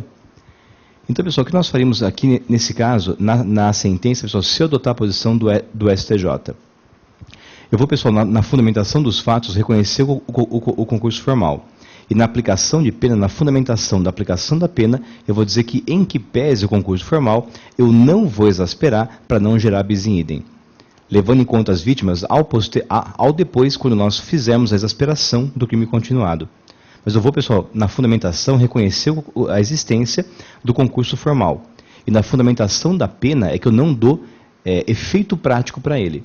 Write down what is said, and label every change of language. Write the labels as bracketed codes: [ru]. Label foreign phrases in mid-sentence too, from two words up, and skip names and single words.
[pt] Então, pessoal, o que nós faríamos aqui nesse caso, na sentença, pessoal, se eu adotar a posição do STJ? Eu vou, pessoal, na fundamentação dos fatos, reconhecer o concurso formal. E na aplicação de pena, na fundamentação da aplicação da pena, eu vou dizer que, em que pese o concurso formal, eu não vou exasperar para não gerar bis in idem. Levando em conta as vítimas ao depois, quando nós fizermos a exasperação do crime continuado. Mas eu vou, pessoal, na fundamentação, reconhecer a existência do concurso formal. E na fundamentação da pena é que eu não dou efeito prático para ele.